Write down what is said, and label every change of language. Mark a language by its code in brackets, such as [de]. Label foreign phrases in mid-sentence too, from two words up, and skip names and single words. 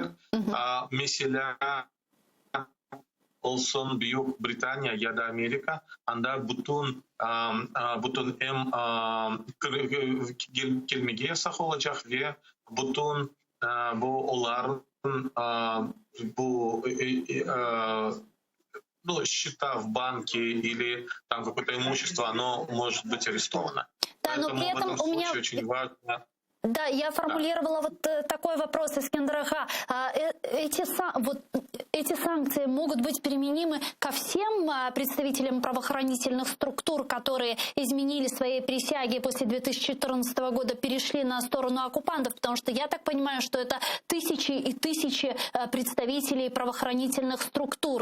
[crh] Mesela olsun Büyük Britanya ya da Amerika anda bütün gelmege yasak olacak ve bütün bu onların bu [ru] счета в банке или там какое-то имущество, оно может быть арестовано. Да, но при этом у меня... очень важно. Да, я формулировала вот такой вопрос, Ескендер Аға. Эти санкции могут быть применимы ко всем представителям правоохранительных структур, которые изменили свои присяги после 2014 года, перешли на сторону оккупантов, потому что я так понимаю, что это тысячи и тысячи представителей правоохранительных структур.